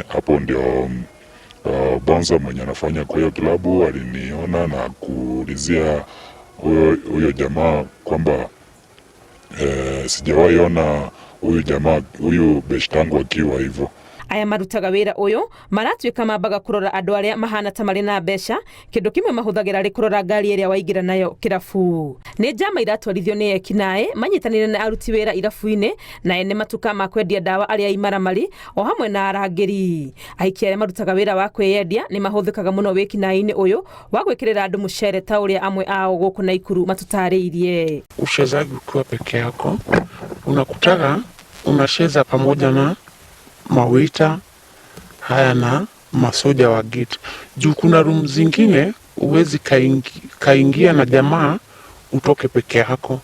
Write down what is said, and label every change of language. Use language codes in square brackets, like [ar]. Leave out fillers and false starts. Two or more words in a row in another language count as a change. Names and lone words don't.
[sw] Hapo ndio bonza mwenye anafanya kwa hiyo klabu aliniona na kuulizia huyo jamaa kwamba sijawahi ona huyu beshtangu akiwa hivyo. [ki] Aya marutaga wĩra ũyũ maratuĩka mambaga kũrora andũ arĩa mahana ta marĩ na mbeca, kĩndũ kĩmwe mahũthagĩra rĩ kũrora ngari ĩrĩa waingĩra nayo kĩrabu. Nĩ njama iratwarithio nĩ ekinaĩ manyitanĩire na aruti wĩra irabu-inĩ na ene matuka ma kwendia ndawa arĩa imaramari o hamwe na arangĩri. Ahiki arĩa marutaga wĩra wa kwĩyendia nĩ mahũthĩkaga mũno wĩkinaĩ-inĩ ũyũ wa gwĩkĩrĩra andũ mũcere ta ũrĩa amwe ao gũkũ Naikuru matũtarĩirie. [sw] Uchezaji ukiwa peke yako unakutaga unacheza pamoja na mawita haya na masoja wa gate. Juu kuna room zingine uwezi kaingia na jamaa utoke peke yako.